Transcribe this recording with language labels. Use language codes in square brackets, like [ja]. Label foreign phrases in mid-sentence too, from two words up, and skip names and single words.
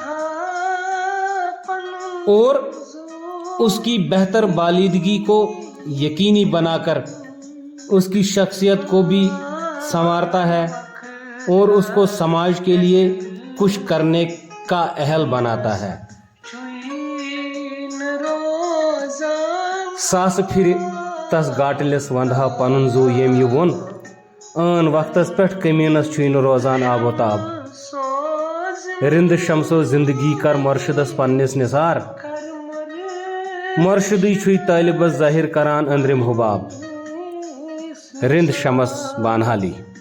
[ur] اور اس کی بہتر بالیدگی کو یقینی بنا کر اس کی شخصیت کو بھی سنوارتا ہے اور اس کو سماج کے لیے کچھ کرنے کا اہل بناتا ہے۔ [ks] ساس پھر تس گاٹلس وندہا پنن زو یم یہ وون آن وقتس پہ کمینس چھوئی روزان آب و تاب رند شمسو زندگی کر مرشدس پنس نثار مرشدی چھوئی طالبس ظاہر کران اندرم حباب رند شمس بانحالی۔